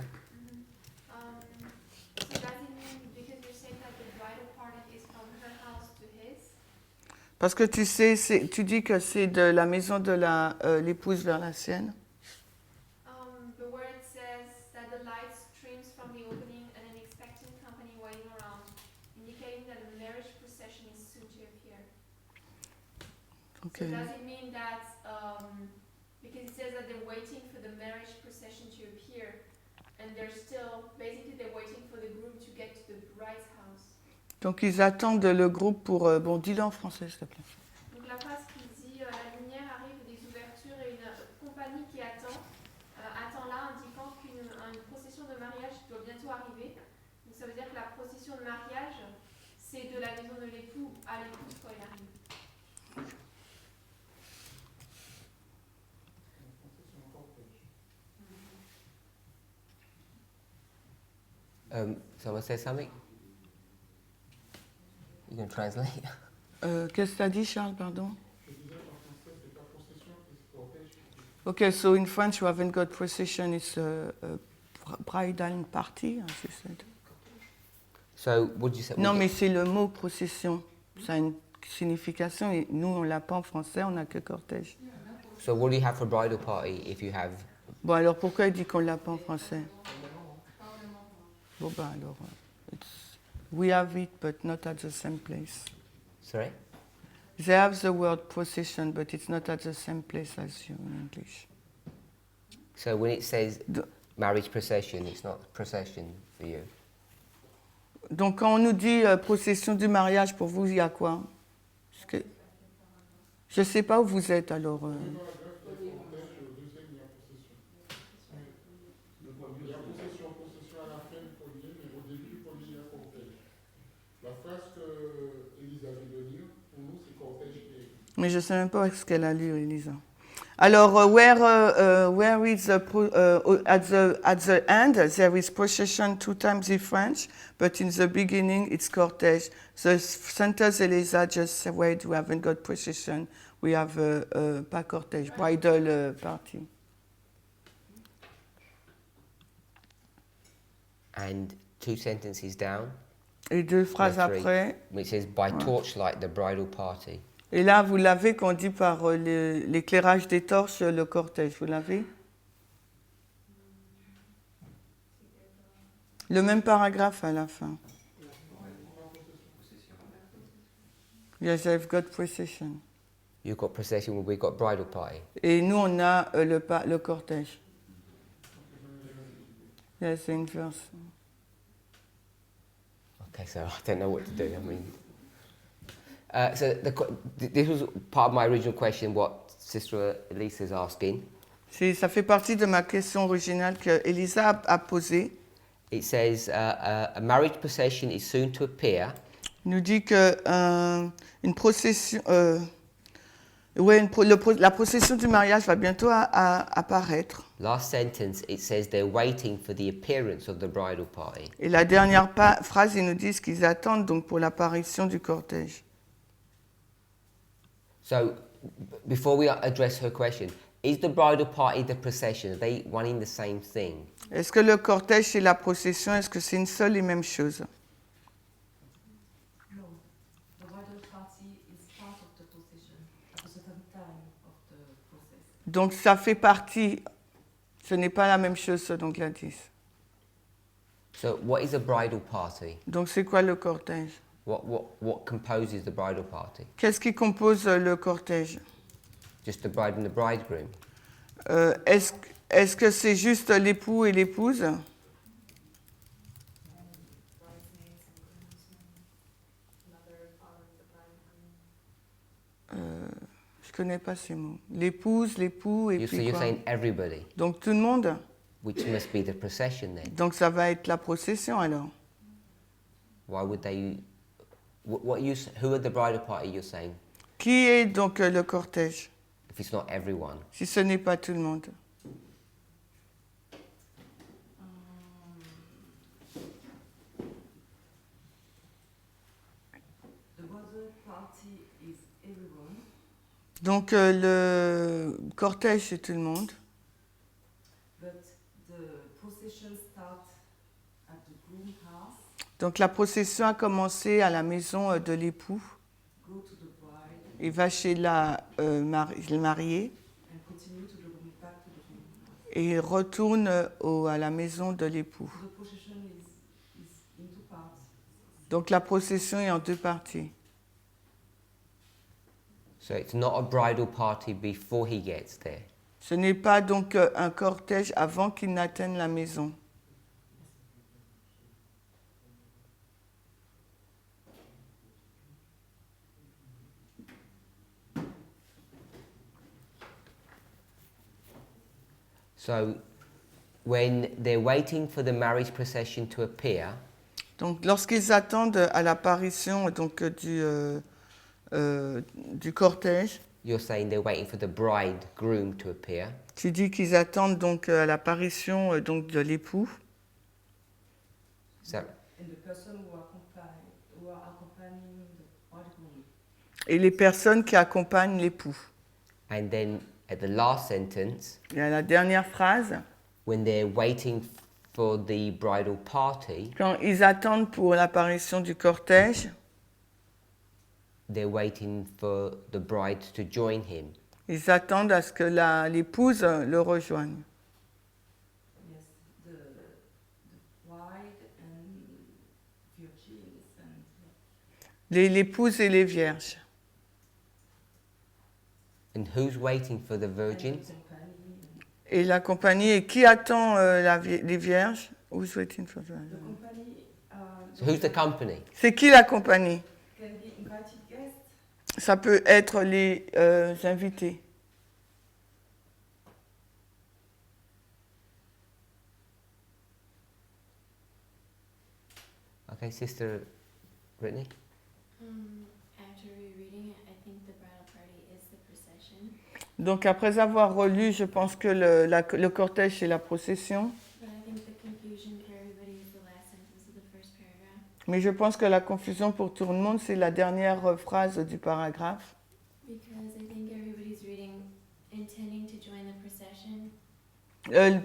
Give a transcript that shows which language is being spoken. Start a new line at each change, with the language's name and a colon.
English: So does it mean, because you're saying that the bridal party is from her house to his?
French: Parce que tu sais, tu dis que c'est de la maison de l'épouse vers la sienne.
English: But where it says that the light streams from the opening and an expectant company waiting around, indicating that the marriage procession is soon to appear. Okay. So does it mean that, because it says that they're waiting for the marriage procession to appear, and they're waiting for the groom to get to the bride's house.
French: Donc ils attendent le groupe pour... bon, dis-le en français, s'il te plaît. Donc la phrase qui dit la lumière arrive des ouvertures et une compagnie qui attend là, indiquant qu'une procession de mariage doit bientôt arriver. Donc ça veut dire que la procession de mariage, c'est de la maison de l'époux à l'épouse quand il arrive.
English: Someone say something? You can translate.
French: Qu'est-ce que tu as dit, Charles, pardon?
English: Okay, so in French you haven't got procession, it's a bridal party, as you said. So, what did you say?
French: Non, mais c'est le mot procession. Ça a une signification et nous, on l'a pas en français, on n'a que cortège.
English: So, what do you have for bridal party if you have?
French: Bon, alors pourquoi il dit qu'on l'a pas en français? Bon, ben alors,
English: we have it, but not at the same place. Sorry? They have the word procession, but it's not at the same place as you in English. So, when it says marriage procession, it's not procession for you.
French: Donc, quand on nous dit procession du mariage, pour vous, il y a quoi? Je ne sais pas où vous êtes, alors. Mais je ne sais même pas ce qu'elle a lu, Elisa. Alors,
English: where is at the end, there is procession 2 times in French, but in the beginning it's cortège. The sentence Elisa just said, we haven't got procession, we have
French: pas cortège,
English: bridal party. And 2 sentences down.
French: Et 2 phrases après.
English: Which says, by torchlight, the bridal party.
French: Et là, vous l'avez qu'on dit par l'éclairage des torches, le cortège, vous l'avez? Le même paragraphe à la fin.
English: Yes, I've got procession. You've got procession, we've got bridal party.
French: Et nous, on a le cortège. Yes, c'est inverse.
English: Okay, so I don't know what to do. I mean, so this was part of my original question, what Sister Elisa is asking.
French: Ça fait partie de ma question originale que Elisa a posée.
English: It says, a marriage procession is soon to appear.
French: Il nous dit que une Oui, la procession du mariage va bientôt apparaître.
English: Last sentence, it says they're waiting for the appearance of the bridal party.
French: Et la dernière phrase, ils nous disent qu'ils attendent donc pour l'apparition du cortège.
English: So, before we address her question, is the bridal party the procession? Are they one in the same thing?
French: Est-ce que le cortège et la procession, est-ce que c'est une seule et même chose?
English: No, the bridal party is part of the procession at a certain time of the process.
French: Donc ça fait partie, ce n'est pas la même chose selon Gladys.
English: So, what is a bridal party?
French: Donc c'est quoi le cortège?
English: What composes the bridal party?
French: Qu'est-ce qui compose le cortège?
English: Just the bride and the bridegroom?
French: Est-ce que c'est juste l'époux et l'épouse? Je connais pas ces mots. L'épouse, l'époux et
English: So
French: puis
English: you're
French: quoi?
English: saying everybody,
French: Donc tout le monde?
English: which must be the procession then.
French: Donc ça va être la procession alors.
English: Why would they? Who are the bridal party? You're saying
French: Qui est donc le cortège?
English: if it's not everyone.
French: Si ce n'est pas tout le monde.
English: The bridal party is everyone,
French: Donc le cortège c'est tout le monde.
English: but the procession starts at the groom house,
French: Donc la procession a commencé à la maison de l'époux.
English: go to the bride,
French: Il va chez le marié
English: and continue to the groom, back to the groom house.
French: et il retourne à la maison de l'époux.
English: The procession is in two parts.
French: Donc la procession est en deux parties.
English: So it's not a bridal party before he gets there.
French: Ce n'est pas donc un cortège avant qu'il n'atteigne la maison.
English: So when they're waiting for the marriage procession to appear,
French: Donc lorsqu'ils attendent à l'apparition donc du cortège,
English: you're saying they're waiting for the bridegroom to appear.
French: tu dis qu'ils attendent donc à l'apparition donc de l'époux.
English: Is that And the person who are accompanying the bridegroom.
French: Et les personnes qui accompagnent l'époux.
English: and then at the last sentence,
French: Et à la dernière phrase,
English: when they're waiting for the bridal party,
French: quand ils attendent pour l'apparition du cortège,
English: they're waiting for the bride to join him.
French: ils attendent à ce que l'épouse le rejoigne.
English: Yes, the bride and virgins and
French: L'épouse et les vierges.
English: And who's waiting for the and virgins? the company.
French: Et la compagnie, et qui attend les vierges?
English: Who's waiting for the- The company So who's the company?
French: C'est qui la compagnie?
English: can be invited guests.
French: Ça peut être les invités.
English: Okay, Sister Brittany? After rereading it, I think the bridal party is the procession.
French: Donc après avoir relu, je pense que le cortège c'est la procession.
English: But I think the confusion for everybody is the last sentence of the first paragraph.
French: Mais je pense que la confusion pour tout le monde, c'est la dernière phrase du paragraphe.
English: Because I think everybody's reading intending to join the procession